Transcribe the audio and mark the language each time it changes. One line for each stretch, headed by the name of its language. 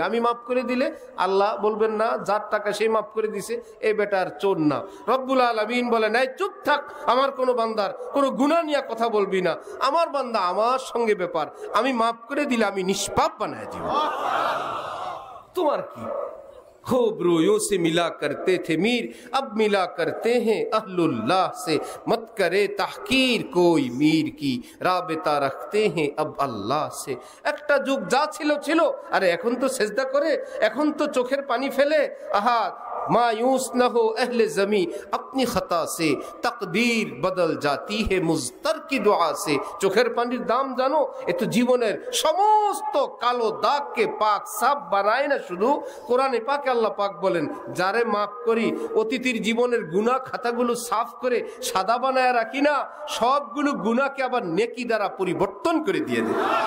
Bangla: আমি মাফ করে দিলে আল্লাহ বলবেন না যার টাকা সেই মাফ করে দিছে, এই বেটার চোর না। রব্বুল আলামিন বলেন, এই চুপ থাক, আমার কোনো বান্দার কোনো গুনাহ নিয়ে কথা বলবি না। আমার বান্দা আমার সঙ্গে ব্যাপার, আমি মাফ করে দিলে আমি নিষ্পাপ বানায় দিব। তোমার কি?
Hindi: खोबरों से मिला करते थे मीर, अब मिला करते हैं अहलुल्लाह से, मत करे तहकीर कोई मीर की, राबता रखते हैं अब अल्लाह से।
Bangla: একটা যুগ যা ছিল ছিল, আরে এখন তো সেজদা করে, এখন তো চোখের পানি ফেলে।
Hindi: আহা मायूस न हो अहले जमी अपनी खता से, तकदीर बदल जाती है मुज़तर की दुआ से।
Bangla: চোখের পানির দাম জানো? এ তো জীবনের সমস্ত কালো দাগকে পাক সাফ বানায় না, শুধু কোরআনে পাকে আল্লাহ পাক বলেন, যারে মাফ করি, অতীতের জীবনের গুনাহ খাতাগুলো সাফ করে সাদা বানায় রাখি না, সবগুলো গুনাহকে আবার নেকি দ্বারা পরিবর্তন করে দিয়ে দেয়।